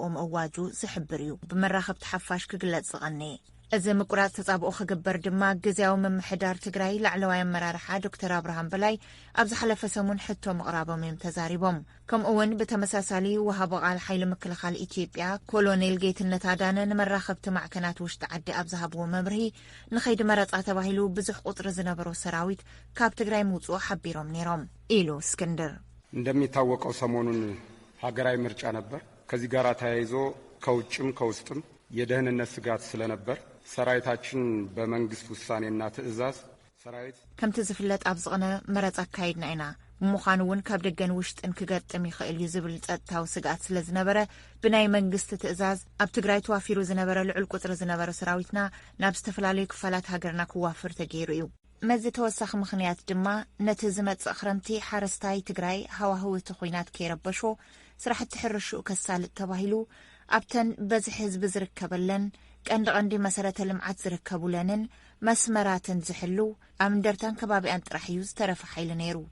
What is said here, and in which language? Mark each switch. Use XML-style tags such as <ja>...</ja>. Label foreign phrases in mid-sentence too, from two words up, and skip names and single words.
<ti>ምእዋጁ ዝሕብር እዩ ብመራኸብቲ ሓፋሽ ክግለጽ ዝቐኒ እዚ ምቁራጽ ተጻብኦ ክግበር ድማ ግዝያዊ ምምሕዳር ትግራይ ላዕለዋይ ኣመራርሓ ዶክተር ኣብርሃም በላይ ኣብ ዝሓለፈ ሰሙን ሕቶ ምቕራቦም እዮም ተዛሪቦም ከምኡ እውን ብተመሳሳሊ ወሃቢ ቃል ሓይሊ ምክልኻል ኢትዮጵያ ኮሎኔል ጌትነት ኣዳነ ንመራኸብቲ ማዕከናት ውሽጢ ዓዲ ኣብ ዝሃብዎ መምርሂ ንኸይዲ መረጻ ተባሂሉ ብዙሕ ቁጥሪ ዝነበሮ ሰራዊት ካብ ትግራይ ምውፅኡ ሓቢሮም ነይሮም ኢሉ እስክንድር</ti> <am>እንደሚታወቀው ሰሞኑን ሀገራዊ ምርጫ ነበር ከዚህ ጋር ተያይዞ ከውጭም ከውስጥም የደህንነት ስጋት ስለነበር ሰራዊታችን በመንግስት ውሳኔና ትዕዛዝ ሰራዊት</am> <ti>ከምቲ ዝፍለጥ ኣብ ዝቕነ መረጻ አካይድና ኢና ምዃኑ እውን ካብ ደገን ውሽጥን ክገጥም ይኽእል እዩ ዝብል ጸጥታዊ ስጋት ስለ ዝነበረ ብናይ መንግስቲ ትዕዛዝ ኣብ ትግራይ ተዋፊሩ ዝነበረ ልዑል ቁፅሪ ዝነበረ ሰራዊትና ናብ ዝተፈላለዩ ክፋላት ሃገርና ክዋፍር ተገይሩ እዩ መዚ ተወሳኺ ምኽንያት ድማ ነቲ ዝመጽእ ክረምቲ ሓረስታይ ትግራይ ሃዋህውቲ ኩናት ከይረበሾ ስራሕቲ ሕርሽኡ ከሳልጥ ተባሂሉ ኣብተን በዝሒ ህዝቢ ዝርከበለን ቀንዲ መሰረተ ልምዓት ዝርከቡለንን መስመራትን ዝሕሉ ኣብ እንደርታን ከባቢያን ጥራሕ እዩ ዝተረፈ ሓይሊ ነይሩ</ti>